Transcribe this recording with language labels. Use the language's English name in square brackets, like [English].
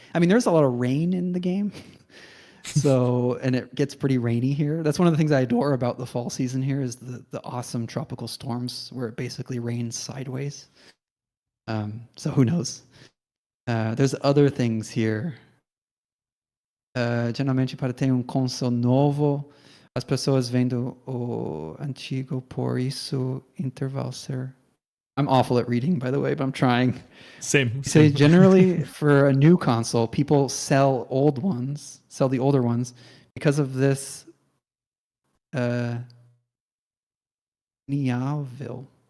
[English] I mean, there's a lot of rain in the game. So, and it gets pretty rainy here. That's one of the things I adore about the fall season here is the awesome tropical storms where it basically rains sideways. So who knows? There's other things here. [Portuguese] Geralmente para ter console novo, as pessoas vendo o antigo, por isso intervalo ser. [English] I'm awful at reading, by the way, but I'm trying. Same. So generally, for a new console, people sell the older ones, because of this inviável.